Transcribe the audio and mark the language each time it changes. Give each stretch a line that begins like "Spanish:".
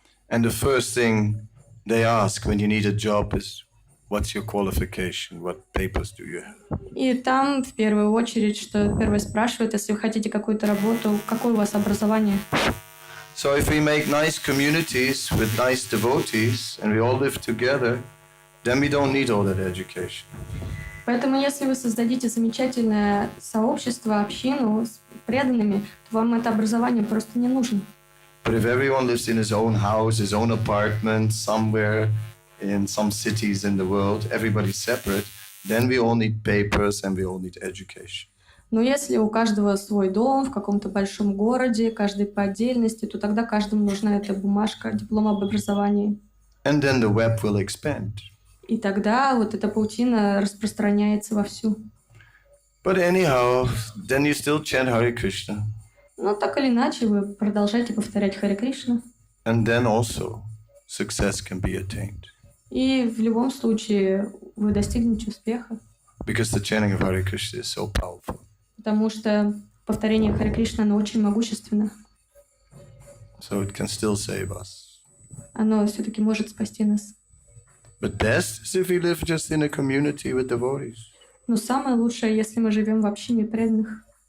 English: And the first thing they ask when you need a job is, what's your qualification? What papers do you have?
Russian: И там в первую очередь, что первое спрашивают, если вы хотите какую-то работу, какое у вас образование?
English: So if we make nice communities with nice devotees and we all live together, then we don't need all that education.
Russian: Поэтому если вы создадите замечательное сообщество, общину с преданными, то вам это образование просто не нужно.
English: But if everyone lives in his own house, his own apartment, somewhere in some cities in the world, everybody's separate, then we all need papers and we all need education.
Russian: Но если у каждого свой дом в каком-то большом городе, каждый по отдельности, то тогда каждому нужна эта бумажка, диплом об образовании.
English: And then the web will expand.
Russian: И тогда вот эта паутина распространяется вовсю.
English: But anyhow, then you still chant Hare Krishna.
Russian: Но так или иначе вы продолжаете повторять Харе Кришна.
English: And then also success can be attained.
Russian: И в любом случае вы достигнете успеха.
English: Because the chanting of Hare Krishna is so powerful.
Russian: Потому что повторение Харе Кришна, оно очень могущественно.
English: So it can still save us.
Russian: Оно все-таки может спасти нас.
English: But best is if we live just in a community with devotees.
Russian: Но самое лучшее, если мы живем в общине преданных.